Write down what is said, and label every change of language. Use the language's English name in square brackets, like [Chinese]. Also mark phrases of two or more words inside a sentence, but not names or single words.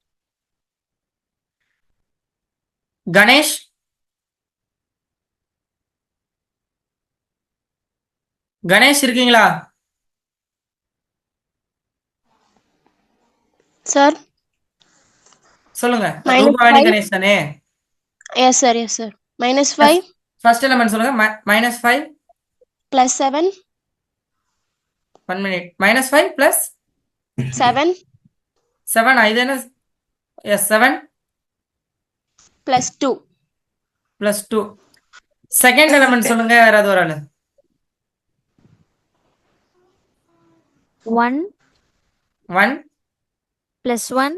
[Tamil] கணேஷ் கணேஷ் இருக்கீங்களா? Sir. சொல்லுங்க. Minus ரூபாவணி 5. கணேஷ் தானே? [English] Yes, sir. Yes, sir. Minus 5 first element [Tamil] சொல்லுங்க. -5 [English] plus 7. 1 minute. -5 plus 7 [Tamil] 7 இது என்ன? எஸ் 7 [English] plus 2. plus 2. second element [Tamil] சொல்லுங்க யாராவது ஒரு ஆளு. 1 1 [English] plus 1